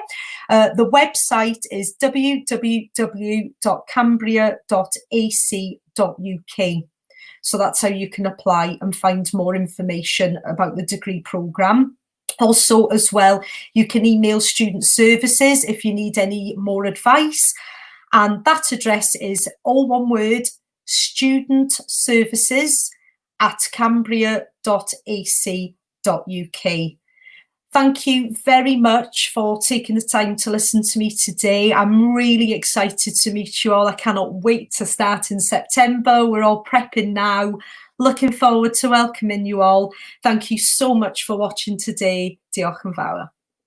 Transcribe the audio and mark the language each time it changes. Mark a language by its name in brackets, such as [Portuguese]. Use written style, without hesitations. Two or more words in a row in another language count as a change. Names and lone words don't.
[English] The website is www.cambria.ac.uk. So that's how you can apply and find more information about the degree programme. Also, as well, you can email Student Services if you need any more advice. And that address is all one word, studentservices@cambria.ac.uk. Thank you very much for taking the time to listen to me today. I'm really excited to meet you all. I cannot wait to start in September. We're all prepping now. Looking forward to welcoming you all. Thank you so much for watching today. [Welsh] Diolch yn fawr.